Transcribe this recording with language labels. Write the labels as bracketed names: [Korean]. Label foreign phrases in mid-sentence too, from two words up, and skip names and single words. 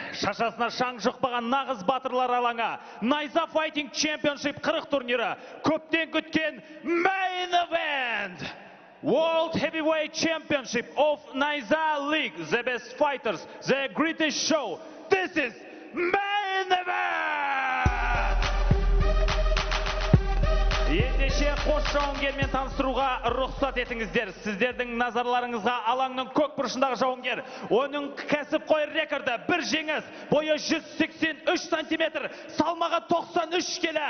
[Kazakh] Шашасына шаң жұқпаған нағыз батырлар алаңы. Найза Fighting Championship 40 турнирі. Көптен күткен [English] Main Event. World Heavyweight Championship of Найза League. The best fighters, the greatest show. This is Main Event. [Kazakh] Ендеше қос жауынгермен таныстыруға рұқсат етіңіздер. Сіздердің назарларыңызға алаңның көк бұрышындағы жауынгер. Оның кәсіпқой рекорды бір жеңіс, бойы 183 сантиметр, салмағы 93 келі.